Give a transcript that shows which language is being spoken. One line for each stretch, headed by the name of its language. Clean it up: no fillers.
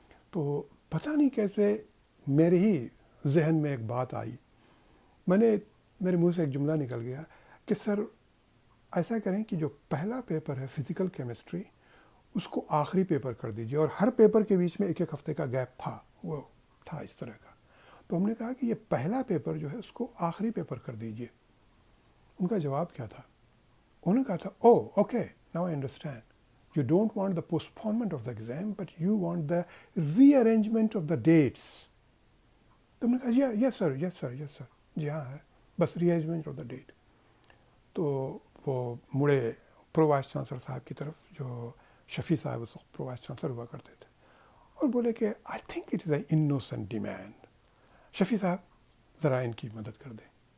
Urdu: تو پتہ نہیں کیسے میرے ہی ذہن میں ایک بات آئی, میرے منہ سے ایک جملہ نکل گیا کہ سر ایسا کریں کہ جو پہلا پیپر ہے فزیکل کیمسٹری, اس کو آخری پیپر کر دیجیے, اور ہر پیپر کے بیچ میں 1 ہفتے کا گیپ تھا, وہ تھا اس طرح کا. تو ہم نے کہا کہ یہ پہلا پیپر جو ہے اس کو آخری پیپر کر دیجیے. ان کا جواب کیا تھا؟ انہوں نے کہا تھا,
English: Okay, now I understand, you don't want the postponement of the exam, but you want the rearrangement of the dates.
Urdu: تو ہم نے کہا
English: yes sir,
Urdu: جی ہاں ہے, بس
English: Rearrangement of the date.
Urdu: تو وہ مڑے پرو وائس چانسلر صاحب کی طرف, جو شفیع صاحب اس وقت پرو وائس چانسلر ہوا کرتے تھے, اور بولے کہ
English: I think it is a innocent demand,
Urdu: شفیع صاحب ذرا ان کی مدد کر دیں.